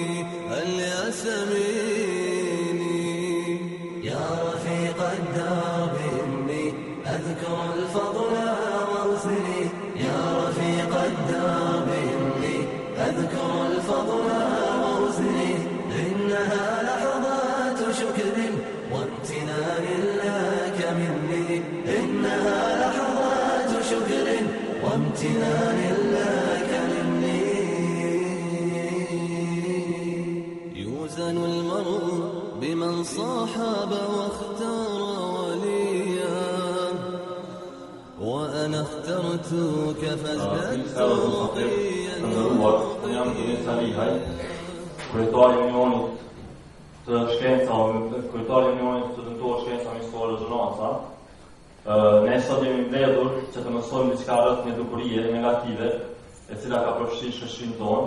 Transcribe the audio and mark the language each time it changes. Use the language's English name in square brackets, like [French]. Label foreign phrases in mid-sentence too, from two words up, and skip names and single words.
[Arabic] يا رفيق الدرب إني أذكر الفضل وحسني يا رفيق الدرب إني أذكر الفضل وحسني إنها لحظات شكر وامتنان لك مني إنها لحظات شكر وامتنان لك مني يوزن المرء بمن صاحب واختار وليا وأنا اخترتك فازددت رقيا [Albanian] Kryetari i Unionit të shkencave, kryetari i Unionit të dëmtuar shkenca mësore zhonca. Ne sot jemi mbledhur që të mësojmë diçka rreth një dukurie negative, e cila ka përfshirë shoqërinë tonë.